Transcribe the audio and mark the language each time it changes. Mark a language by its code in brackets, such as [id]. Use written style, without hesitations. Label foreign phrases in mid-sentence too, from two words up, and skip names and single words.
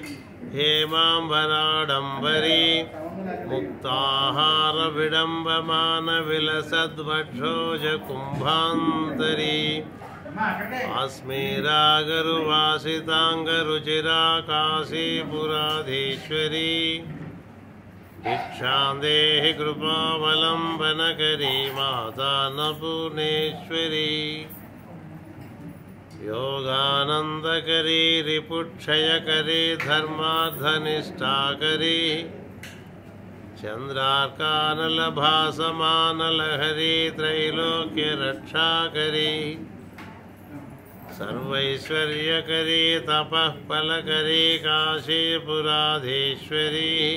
[sa] హేమాంబరాడంబరీ ముక్తాహార విడంబమాన విలసద్వక్షోజ కుంభాంతరీ ఆస్మేరాగరువాసితాంగరుచిరా కాశీపురాధీశ్వరీ భిక్షాం దేహి కృపావలంబనకరీ మాతా పూర్ణేశ్వరీ योगानंदकरी रिपुक्षयकरी धर्मार्थनिष्ठाकरी चंद्रार्कानलभासमानलहरी त्रैलोक्यरक्षाकरी सर्वैश्वर्यकरी तपःफलकरी काशीपुराधीश्वरी